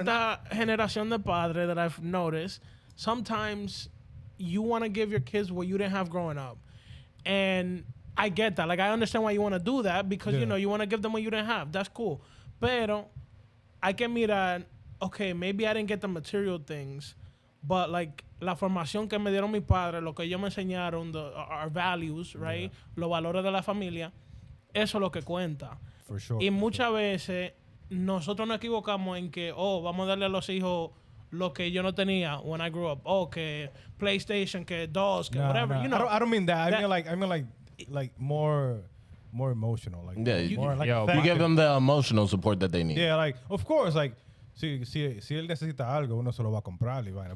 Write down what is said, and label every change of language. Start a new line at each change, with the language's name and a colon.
Spanish: esta generación de padres
English: that I've noticed. Sometimes you want to give your kids what you didn't have growing up, and I get that. Like I understand why you want to do that because Yeah. you want to give them what you didn't have. That's cool.
Spanish: Pero hay que mirar.
English: Okay, maybe I didn't get the material things, but like
Spanish: la formación que me dieron mis padres, lo que ellos me enseñaron,
English: our values, right?
Spanish: Los valores de la familia, eso es lo que cuenta.
English: For sure.
Spanish: Y muchas veces nosotros nos equivocamos en que, vamos a darle a los hijos lo que yo no tenía
English: when I grew up.
Spanish: Que PlayStation, que DOS, que
English: whatever. Nah. You know, I don't mean that. that- I mean like more emotional. Like Yeah, more like Yo, affectionate. give them the emotional support that they need. Yeah, like of course, like
Spanish: si él necesita algo, uno se lo va a comprar y vaina.